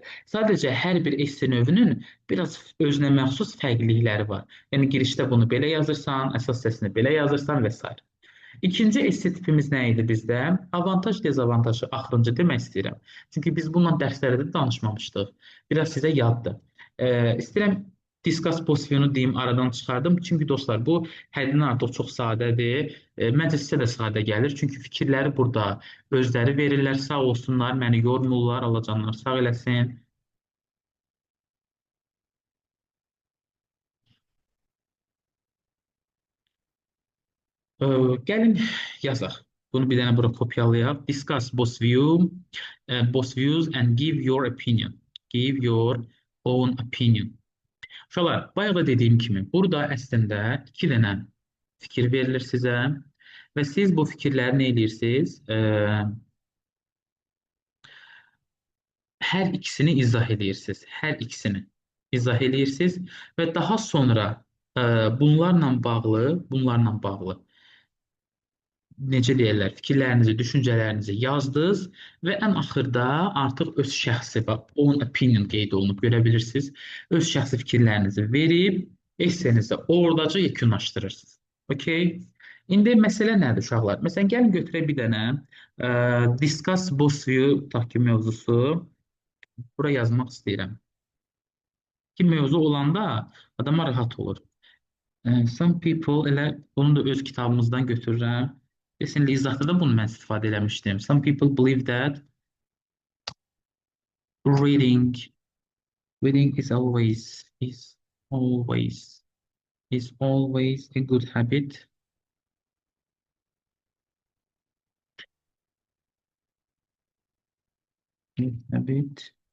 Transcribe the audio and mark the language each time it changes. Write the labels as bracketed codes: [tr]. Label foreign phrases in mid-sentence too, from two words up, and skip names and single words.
[az] Sadəcə hər bir esse növünün biraz özünə məxsus fərqlilikləri var. Yəni girişdə bunu belə yazırsan, əsas hissəsini belə yazırsan və s. İkinci esse tipimiz nə idi bizdə? Avantaj, dezavantajı axırıncı demək istəyirəm. Çünki biz bununla dərslərdə də danışmamışdıq. Biraz sizə yaddır. İstəyirəm [en] discuss post view- [az] nu deyim, aradan çıxardım. Çünki dostlar, bu həddindən artıq çox sadədir. Məncə sizə də sadə gəlir. Çünki fikirləri burada özləri verirlər, sağ olsunlar, məni yormurlar, Allah canlar sağ eləsin. Gəlin yazaq. Bunu bir dənə bura kopyalayaq. [en] Discuss both both views and give your opinion. Give your own opinion. [az] Uşaqlar, bayaq da dediyim kimi, burada əslində iki dənə fikir verilir sizə və siz bu fikirləri nə edirsiniz? Hər ikisini izah edirsiniz. Hər ikisini izah edirsiniz və daha sonra bunlarla bağlı necə deyirlər, fikirlərinizi, düşüncələrinizi yazdınız və ən axırda artıq öz şəxsi, [en] own opinion [az] qeyd olunub, görə bilirsiniz. Öz şəxsi fikirlərinizi verib, essenizi oradaca yekunlaşdırırsınız. Okay? İndi məsələ nədir uşaqlar? Məsələn, gəlin götürək bir dənə [en] discuss both view [az] tutaq ki, mövzusu. Bura yazmaq istəyirəm. Ki, mövzu olanda adama rahat olur. [en] Some people, [az] elə bunu da öz kitabımızdan götürürəm. Kesinlikle izahda da bunu mən istifadə eləmişdim. [en] Some people believe that reading reading always is always a good habit. Good habit.